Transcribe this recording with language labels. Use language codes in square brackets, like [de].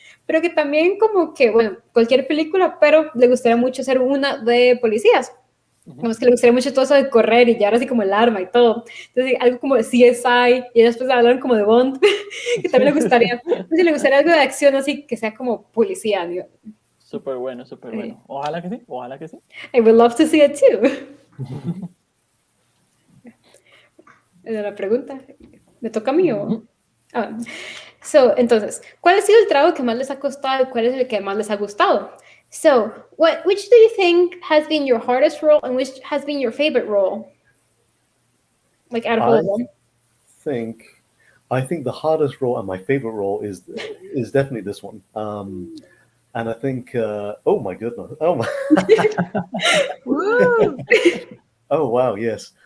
[es] Pero que también como que, bueno, cualquier película, pero le gustaría mucho hacer una de policías. Como es que le gustaría mucho todo eso de correr y llevar así como el arma y todo. Entonces algo como de CSI y después hablaron como de Bond, que también le gustaría. Entonces le gustaría algo de acción así que sea como policía, digo. Súper bueno, súper bueno. Ojalá que sí, ojalá que sí. [en] I would love to see it too. [es] La pregunta, ¿me toca a mí o...? Entonces, ¿cuál ha sido el trabajo que más les ha costado y cuál es el que más les ha gustado? [en] So, which do you think has been your hardest role and which has been your favorite role? Like out of all of them. I think the hardest role and my favorite role is definitely this one. And I think, oh my goodness, oh my, oh wow, yes.